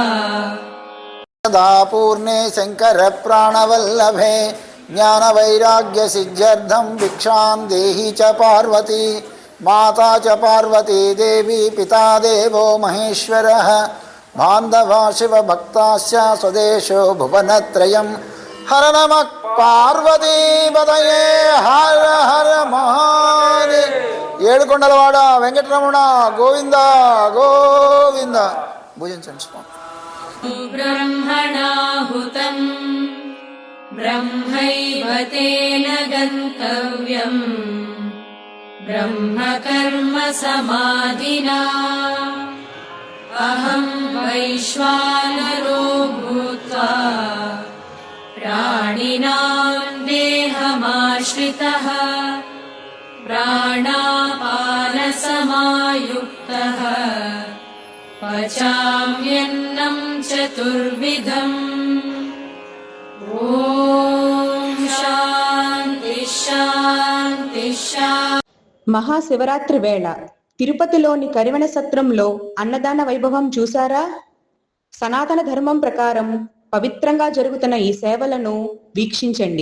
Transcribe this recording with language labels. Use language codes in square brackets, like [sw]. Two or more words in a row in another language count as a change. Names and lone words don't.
[sa] पूर्णे शंकर प्राणवल्लभे ज्ञान वैराग्य सिद्ध्यर्थं भिक्षां देहि च पार्वती माता च पार्वती देवी पिता देवो महेश्वरः बान्धवा शिवभक्ताश्च स्वदेशो भुवनत्रयं हर नमः पार्वती पतये हर हर महादेव. [te] ఏడుకొండలవాడ వెంకటరమణ గోవింద గోవింద. భుజించండి. [sa] ब्रह्मणाहुतम् ब्रह्मैव तेन गन्तव्यम् ब्रह्मकर्म समाधिना अहम् वैश्वानरो भूत्वा प्राणिनाम् देहमाश्रितः प्राणापानसमायुक्तः पचाम्यन्नं चतुर्विधम्. ఓం శాంతి శాంతి శాంతి. [te] మహాశివరాత్రి వేళ తిరుపతిలోని కరివెన సత్రంలో అన్నదాన వైభవం చూసారా? సనాతన ధర్మం ప్రకారం పవిత్రంగా జరుగుతున్న ఈ సేవలను వీక్షించండి.